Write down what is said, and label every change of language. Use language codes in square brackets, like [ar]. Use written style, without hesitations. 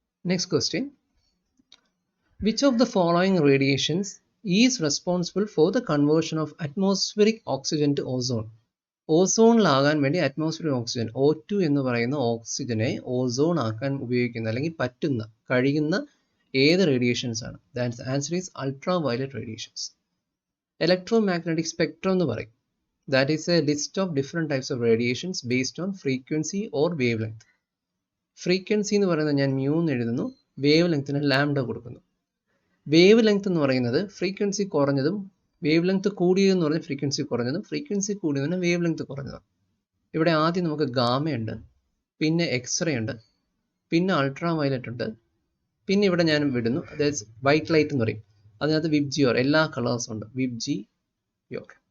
[en] Next question. Which of the following radiations is responsible for the conversion of atmospheric oxygen to ozone? [ml] ഓസോണിലാകാൻ വേണ്ടി atmospheric oxygen O2 എന്ന് പറയുന്ന ഓക്സിജനെ ozone ആക്കാൻ ഉപയോഗിക്കുന്ന അല്ലെങ്കിൽ കഴിയുന്ന ഏത് റേഡിയേഷൻസ് ആണ്? [en] That's answer is ultraviolet radiations. Electromagnetic spectrum [ml] എന്ന് പറയും. [en] That is a list of different types of radiations based on frequency or wavelength. [ml] Frequency എന്ന് പറയുന്നത് ഞാൻ മ്യൂ എന്ന് എഴുതുന്നു, വേവ് ലെങ്ത്തിന് ലാംഡ കൊടുക്കുന്നു. വേവ് ലെങ്ത് എന്ന് പറയുന്നത് ഫ്രീക്വൻസി കുറഞ്ഞതും വേവ് ലെങ്ത് കൂടിയതെന്ന് പറഞ്ഞാൽ ഫ്രീക്വൻസി കുറഞ്ഞതും ഫ്രീക്വൻസി കൂടിയതിന് വേവ് ലെങ്ത് കുറഞ്ഞതും. ഇവിടെ ആദ്യം നമുക്ക് ഗാമയുണ്ട്, പിന്നെ എക്സ്റേ ഉണ്ട്, പിന്നെ അൾട്രാ വയലറ്റ് ഉണ്ട്, പിന്നെ ഇവിടെ ഞാൻ വിടുന്നു അതായത് വൈറ്റ് ലൈറ്റ് എന്ന് പറയും, അതിനകത്ത് വിബ്ജിയോർ എല്ലാ കളേഴ്സും ഉണ്ട്, വിബ്ജിയോർ.